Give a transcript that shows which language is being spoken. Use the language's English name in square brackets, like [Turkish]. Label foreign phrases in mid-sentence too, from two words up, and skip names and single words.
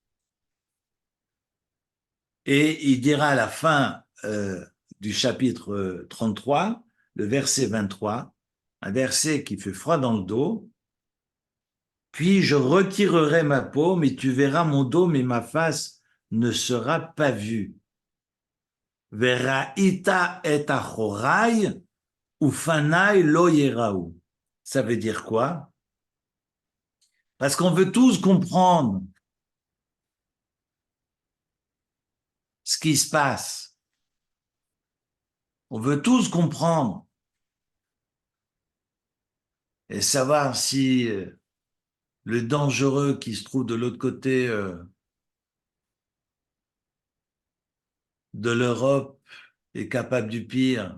[French] Et il dira à la fin du chapitre 33, le verset 23, un verset qui fait froid dans le dos, puis je retirerai ma peau, mais tu verras mon dos, mais ma face ne sera pas vue. [Hebrew] וראית את אחרי ופני לא יראו. [French] Ça veut dire quoi? Parce qu'on veut tous comprendre ce qui se passe. On veut tous comprendre et savoir si le dangereux qui se trouve de l'autre côté de l'Europe est capable du pire.